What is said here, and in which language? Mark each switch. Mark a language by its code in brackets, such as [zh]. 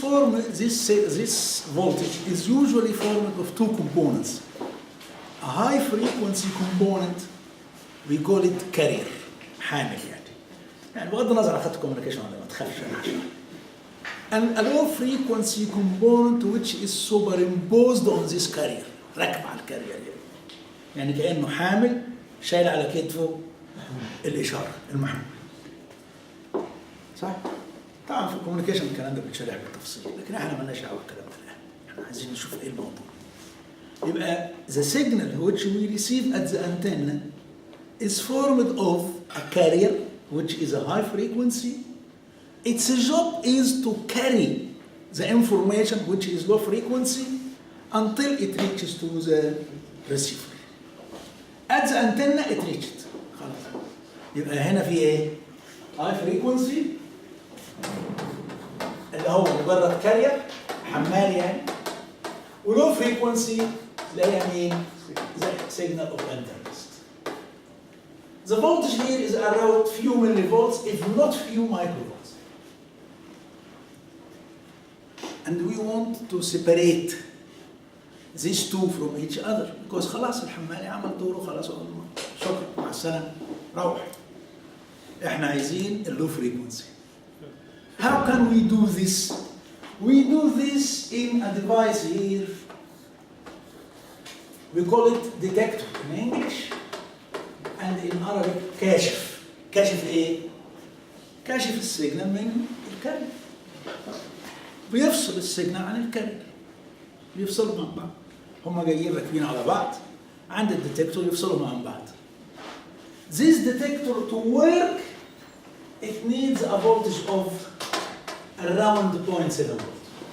[en] This voltage is usually formed of two components. A high frequency component, we call it carrier, [ar] حامل يعني بغض النظر أخذت communication ولا ما تخافش أنا عشان. [en] And a low frequency component which is superimposed on this carrier, [ar] ركب على الكارير يعني كأنه حامل شايل على كتفه الإشارة المحمول. صح؟ طبعا في الكوميونيكيشن الكلام ده بيتشرح بالتفصيل لكن احنا مالناش دعوه بالكلام ده الان، احنا عايزين نشوف ايه الموضوع. [en] يبقى the signal which we receive at the antenna is formed of a carrier which is a high frequency. Its job is to carry the information which is low frequency until it reaches to the receiver. At the antenna it reached. [ar] خلاص. يبقى هنا في ايه؟ [en] high frequency [ar] اللي هو مجرد كارير حمال يعني ولو فريكونسي اللي هي مين؟ [en] signal of interest. The voltage here is around few millivolts if not few microvolts. And we want to separate these two from each other because [ar] خلاص الحمالي عمل دوره خلاص شكرا مع السلامة روح. احنا عايزين اللو فريكونسي. [en] How can we do this? We do this in a device here. We call it detector in English and in Arabic كاشف. [ar] كاشف ايه؟ كاشف السيجنال من الكارير. بيفصل السيجنال عن الكارير. بيفصلهم عن بعض. هم جايين راكبين على بعض. عند الديتكتور يفصلهم عن بعض. [en] This detector to work it needs a voltage of around 0.7 volt.